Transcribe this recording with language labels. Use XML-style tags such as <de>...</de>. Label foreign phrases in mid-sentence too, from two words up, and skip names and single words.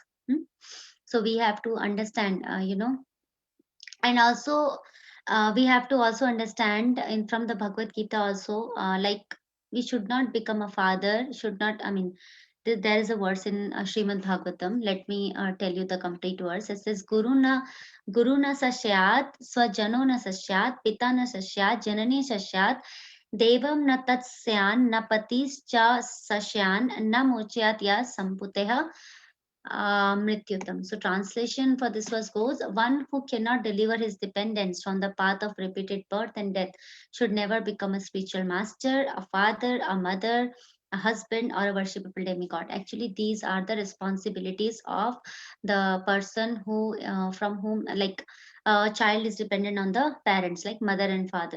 <en>So we have to understand, and also we have to also understand in from the Bhagavad Gita also, like, we should not become a father, should not, I mean, there is a verse in Srimad Bhagavatam. Let me tell you the complete verse. It says,</en> <sa>Guru na sasyat, swajano na sasyat, pita na sasyat, janani sasyat, devam na tatsyan, na patis cha sasyan, na mochayat ya samputeha Mrityutam.</sa> <en>So translation for this verse goes, one who cannot deliver his dependents from the path of repeated birth and death should never become a spiritual master, a father, a mother, a husband, or a worshipable demigod. Actually, these are the responsibilities of the person who, from whom, like, child is dependent on the parents, like mother and father.</en>